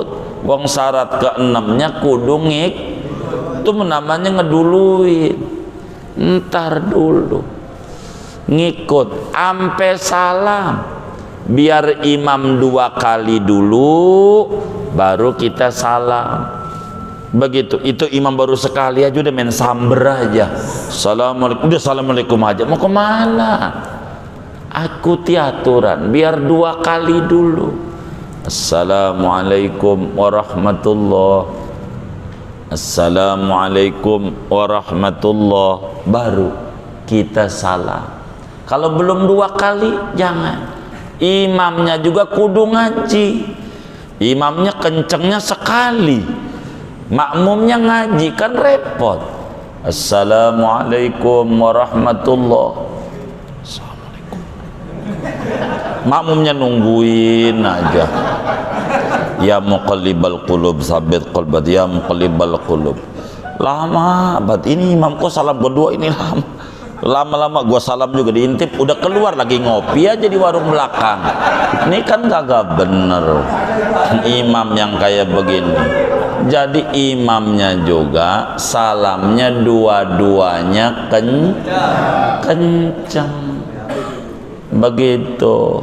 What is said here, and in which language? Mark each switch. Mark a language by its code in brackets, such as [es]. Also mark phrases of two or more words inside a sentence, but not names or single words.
[id] Wong syarat ke-6-nya kudu itu namanya ngeduluin. Ntar dulu ngikut ampe salam, biar imam 2 kali dulu baru kita salam, begitu. Itu imam baru sekali aja udah main samber aja, assalamualaikum, udah assalamualaikum aja, mau kemana? Akuti aturan, biar 2 kali dulu, [ar] السلام عليكم ورحمة الله, السلام عليكم ورحمة الله, [id] baru kita salam. Kalau belum 2 kali jangan. Imamnya juga kudu ngaji, imamnya kencengnya sekali, makmumnya ngaji, kan repot. [ar] السلام عليكم ورحمة الله, [id] assalamualaikum, makmumnya nungguin aja. [ar] يا مقلب القلوب ثبت قلبي، يا مقلب القلوب. [id] Lama banget ini imam kok salam kedua ini lama-lama gua salam juga diintip, udah keluar lagi ngopi aja di warung belakang. Ini kan kagak bener imam yang kayak begini. Jadi imamnya juga salamnya dua-duanya kenceng begitu.